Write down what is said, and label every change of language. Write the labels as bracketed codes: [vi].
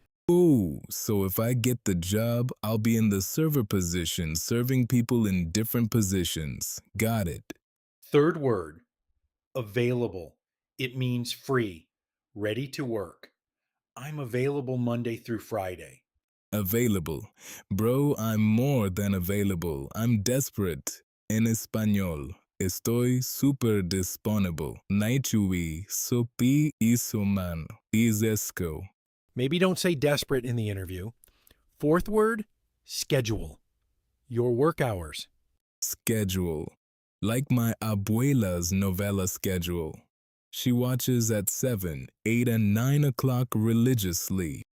[en] Ooh, so if I get the job, I'll be in the server position, serving people in different positions. Got it. Third word, available. It means free, ready to work. I'm available Monday through Friday. Available. Bro, I'm more than available. I'm desperate. [es] En español. Estoy super disponible. Naichui sopi isuman. Izesco. [en] Maybe don't say desperate in the interview. Fourth word, schedule. Your work hours. Schedule. Like my abuela's novela schedule. She watches at 7, 8, and 9 o'clock religiously.